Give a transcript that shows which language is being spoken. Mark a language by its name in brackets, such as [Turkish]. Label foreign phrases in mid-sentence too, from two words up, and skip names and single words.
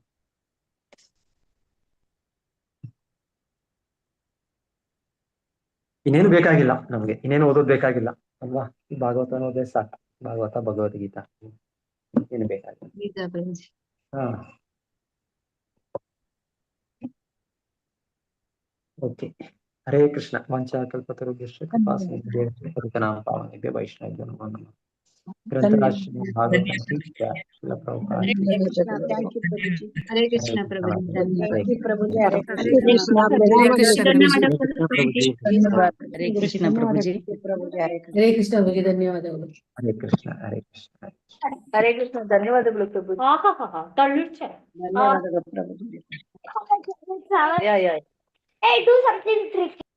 [Kannada] ಇನ್ನೇನು ಬೇಕಾಗಿಲ್ಲ ನಮ್ಗೆ, ಇನ್ನೇನು ಓದೋದ್ ಬೇಕಾಗಿಲ್ಲ ಅಲ್ವಾ? ಈ ಭಾಗವತ ಓದೇ ಸಾಕು. ಭಾಗವತ, ಭಗವದ್ಗೀತಾ ಏನು ಬೇಕಾಗಿಲ್ಲ. ಓಕೆ. ಹರೇ ಕೃಷ್ಣ. [Sanskrit] ವಾಂಛಾಕಲ್ಪತರುಭ್ಯಶ್ಚ ಕೃಪಾ ಸಿಂಧುಭ್ಯೋ ನಾಮ ಪಾವನೇಭ್ಯೋ ವೈಷ್ಣವೇಭ್ಯೋ ನಮೋ ನಮಃ. [Kannada] ಗ್ರಂಥರಾಜ ಭಾಗವತ ಶ್ರೀಲ ಪ್ರಭುಪಾದ. ಹರೇ ಕೃಷ್ಣ ಪ್ರಭುಜಿ. [English] thank you ಪ್ರಭುಜಿ. [Kannada] ಹರೇ ಕೃಷ್ಣ ಪ್ರಭುಜಿ. ಹರೇ ಕೃಷ್ಣ ಪ್ರಭುಜಿ, ಧನ್ಯವಾದಗಳು. ಹರೇ ಕೃಷ್ಣ. ಹರೇ ಕೃಷ್ಣ, ಧನ್ಯವಾದಗಳು ಪ್ರಭುಜಿ. ಧನ್ಯವಾದಗಳು ಪ್ರಭುಜಿ. [English] Hey, do something tricky.